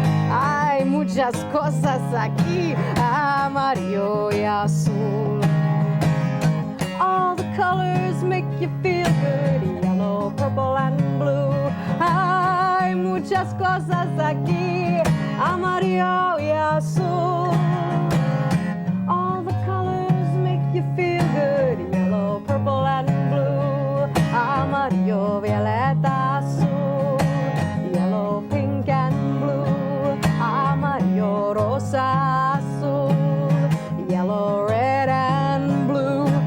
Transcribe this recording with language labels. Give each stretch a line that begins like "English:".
Spanish: Hay muchas cosas aquí, amarillo y azul.
English: All the colors make you feel good, yellow, purple, and blue.
Spanish: Hay muchas cosas aquí, amarillo y azul.
English: All the colors make you feel good, yellow, purple, and blue.
Spanish: Amarillo, violeta, azul,
English: yellow, pink, and blue.
Spanish: Amarillo, rosa, azul,
English: yellow, red, and blue.